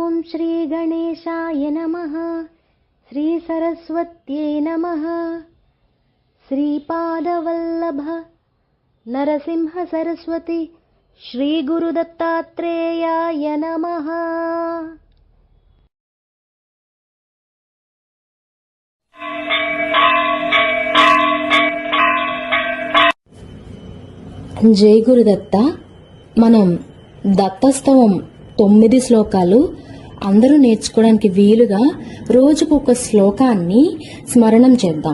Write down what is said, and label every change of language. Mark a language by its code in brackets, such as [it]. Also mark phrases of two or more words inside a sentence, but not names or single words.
[sa] श्रीगणेशाय नमः। श्रीसरस्वत्यै नमः। श्रीपादवल्लभ नरसिंह सरस्वती श्रीगुरुदत्तात्रेयाय नमः। [te] జై గురుదత్త. మనం దత్తస్తవం 9 శ్లోకాలు అందరూ నేర్చుకోవడానికి వీలుగా రోజుకొక శ్లోకాన్ని స్మరణం చేద్దాం.